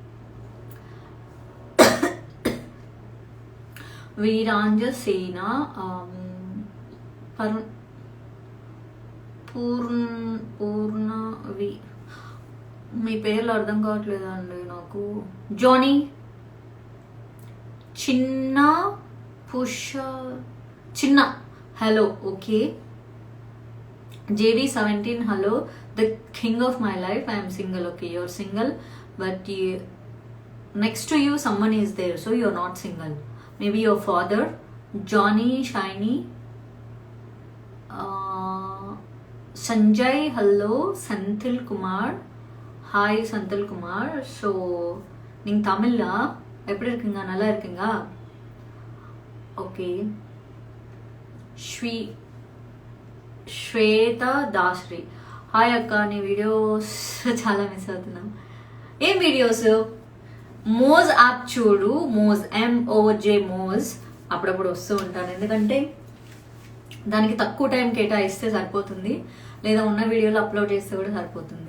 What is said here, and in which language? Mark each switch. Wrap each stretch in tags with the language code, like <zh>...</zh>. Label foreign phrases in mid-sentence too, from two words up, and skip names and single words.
<te>వీరాంజసేన, పూర్ణవి, మీ పేర్లు అర్థం కావట్లేదా అండి నాకు. జానీ, చిన్న చిన్న, హలో, ఓకే.</te> <en>JD17, hello. The king of my life, I am single. Okay, you're single, but next to you someone is there, so you're not single. Maybe your father. Johnny, Shiny, Sanjay, hello. Santhil Kumar, hi Santhil Kumar.</en> <ta>So நீங்க தமிழ்ல எப்படி இருக்கீங்க? நல்லா இருக்கீங்க? ஓகே.</ta> <te>శ్వేత దాశ్రీ, హాయ్ అక్క, నీ వీడియోస్ చాలా మిస్ అవుతున్నాం. ఏం వీడియోస్? మోజ్ యాప్ చూడు, మోజ్, MOJ మోజ్. అప్పుడప్పుడు వస్తూ ఉంటాను, ఎందుకంటే దానికి తక్కువ టైం కేటాయిస్తే సరిపోతుంది, లేదా ఉన్న వీడియోలు అప్లోడ్ చేస్తే కూడా సరిపోతుంది.</te>